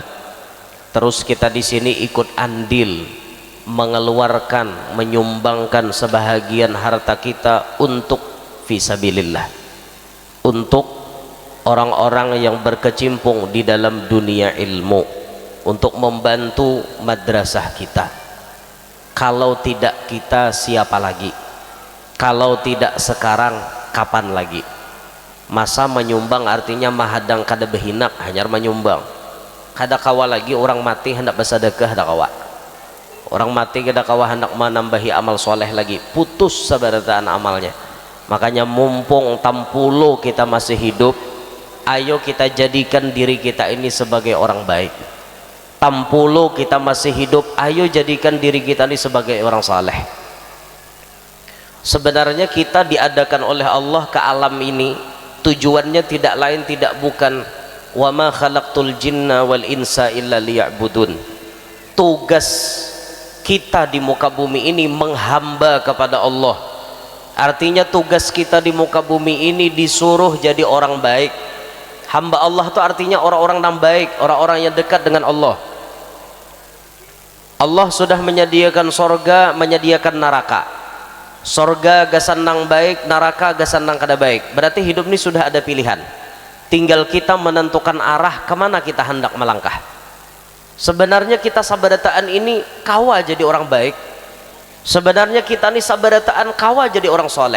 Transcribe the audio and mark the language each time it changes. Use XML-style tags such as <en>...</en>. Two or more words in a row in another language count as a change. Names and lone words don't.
<id>Terus kita di sini ikut andil mengeluarkan, menyumbangkan sebahagian harta kita untuk fisabilillah, untuk orang-orang yang berkecimpung di dalam dunia ilmu, untuk membantu madrasah kita. Kalau tidak kita, siapa lagi? Kalau tidak sekarang, kapan lagi?</id> <bjn>Masa menyumbang artinya mahadang kada behinak hanyar menyumbang. Kada kawa lagi orang mati hendak bersedekah, kada kawa. Orang mati kada kawa hendak menambahi amal soleh lagi, putus sabarataan amalnya.</bjn> <id>Makanya mumpung tampulo kita masih hidup, ayo kita jadikan diri kita ini sebagai orang baik. Tampulo kita masih hidup, ayo jadikan diri kita ini sebagai orang saleh. Sebenarnya kita diadakan oleh Allah ke alam ini, tujuannya tidak lain tidak bukan</id> <ar>وما خلقت الجن والإنس إلا ليعبدون.</ar> <id>Tugas kita di muka bumi ini menghamba kepada Allah. Artinya tugas kita di muka bumi ini disuruh jadi orang baik. Hamba Allah itu artinya orang-orang yang baik, orang-orang yang dekat dengan Allah. Allah sudah menyediakan sorga, menyediakan neraka.</id> <bjn>Sorga gasan nang baik, neraka gasan nang kada baik.</bjn> <id>Berarti hidup ini sudah ada pilihan. Tinggal kita menentukan arah kemana kita hendak melangkah.</id> <bjn>Sebenarnya kita sabarataan ini kawa jadi orang baik. Sebenarnya kita ini sabarataan kawa jadi orang soleh.</bjn>